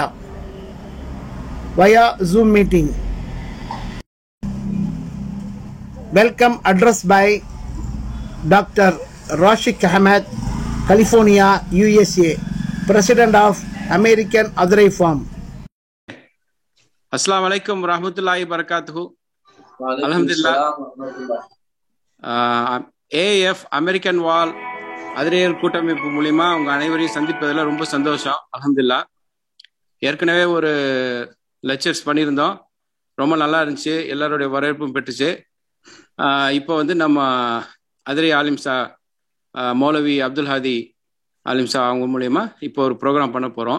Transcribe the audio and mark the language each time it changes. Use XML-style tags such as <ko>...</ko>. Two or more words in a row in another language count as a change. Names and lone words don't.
<en>Via Zoom meeting. Welcome address by Dr. Rashik Ahmed, California, USA, President of American Adrai Farm.</en> <ar>السلام عليكم ورحمة الله وبركاته. Alhamdulillah.</ar> <ta>AAF அமெரிக்கன் வால் அதிரையர் கூட்டமைப்பு மூலியமா உங்க அனைவரையும் சந்திப்பதில் ரொம்ப சந்தோஷம். அல்ஹம்துலில்லாஹ். ஏற்கனவே ஒரு லெக்சர்ஸ் பண்ணியிருந்தோம், ரொம்ப நல்லா இருந்துச்சு, எல்லாருடைய வரவேற்பும் பெற்றுச்சு. இப்போ நம்ம அதிரை ஆலிம்சா மௌலவி அப்துல் ஹாதி ஆலிம்சா அவங்க மூலியமா இப்போ ஒரு ப்ரோக்ராம் பண்ண போறோம்.</ta>